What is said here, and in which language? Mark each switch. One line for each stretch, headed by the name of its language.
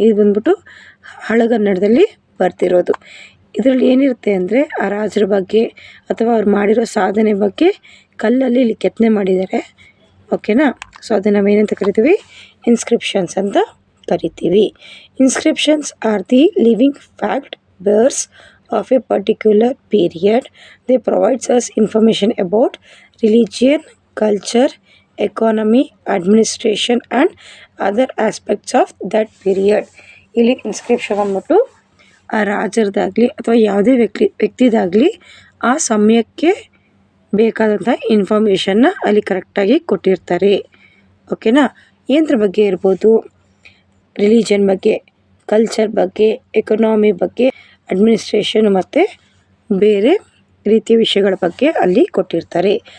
Kannada: ಇದು ಬಂದ್ಬಿಟ್ಟು ಹಳಗನ್ನಡದಲ್ಲಿ ಬರ್ತಿರೋದು. ಇದರಲ್ಲಿ ಏನಿರುತ್ತೆ ಅಂದರೆ ಆ ರಾಜರ ಬಗ್ಗೆ ಅಥವಾ ಅವ್ರು ಮಾಡಿರೋ ಸಾಧನೆ ಬಗ್ಗೆ ಕಲ್ಲಲ್ಲಿ ಇಲ್ಲಿ ಕೆತ್ತನೆ ಮಾಡಿದ್ದಾರೆ, ಓಕೆನಾ. ಸೊ ಅದನ್ನು ನಾವೇನಂತ ಕರಿತೀವಿ, ಇನ್ಸ್ಕ್ರಿಪ್ಷನ್ಸ್ ಅಂತ ಕರಿತೀವಿ.
English: Inscriptions are the living fact bears of a particular period. They provides us information about religion, culture, economy, administration and other aspects of that period.
Kannada: ಇಲ್ಲಿ ಇನ್ಸ್ಕ್ರಿಪ್ಷನ್ ಅಂದ್ಬಿಟ್ಟು ಆ ರಾಜರದಾಗಲಿ ಅಥವಾ ಯಾವುದೇ ವ್ಯಕ್ತಿದಾಗಲಿ ಆ ಸಮಯಕ್ಕೆ ಬೇಕಾದಂಥ ಇನ್ಫಾರ್ಮೇಷನ್ನ ಅಲ್ಲಿ ಕರೆಕ್ಟಾಗಿ ಕೊಟ್ಟಿರ್ತಾರೆ, ಓಕೆನಾ. ಏನರ ಬಗ್ಗೆ ಇರ್ಬೋದು, ರಿಲಿಜನ್ ಬಗ್ಗೆ, ಕಲ್ಚರ್ ಬಗ್ಗೆ, ಎಕನಾಮಿ ಬಗ್ಗೆ, ಅಡ್ಮಿನಿಸ್ಟ್ರೇಷನ್ ಮತ್ತು ಬೇರೆ ರೀತಿಯ ವಿಷಯಗಳ ಬಗ್ಗೆ ಅಲ್ಲಿ ಕೊಟ್ಟಿರ್ತಾರೆ.